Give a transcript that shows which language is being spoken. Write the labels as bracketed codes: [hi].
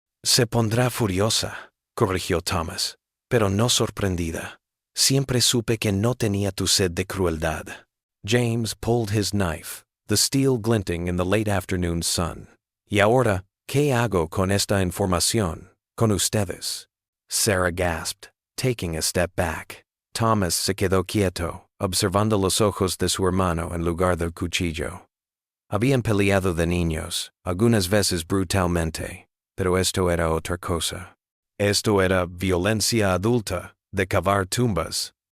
[es] Se pondrá furiosa, corrigió Thomas, pero no sorprendida. Siempre supe que no tenía tu sed de crueldad. [en] James pulled his knife, the steel glinting in the late afternoon sun. [es] Y ahora, ¿qué hago con esta información? Con ustedes. [en] Sarah gasped, taking a step back. [es] Thomas se quedó quieto, observando los ojos de su hermano en lugar del cuchillo. Habían peleado de niños, algunas veces brutalmente, pero esto era otra cosa. Esto era violencia adulta, de cavar tumbas.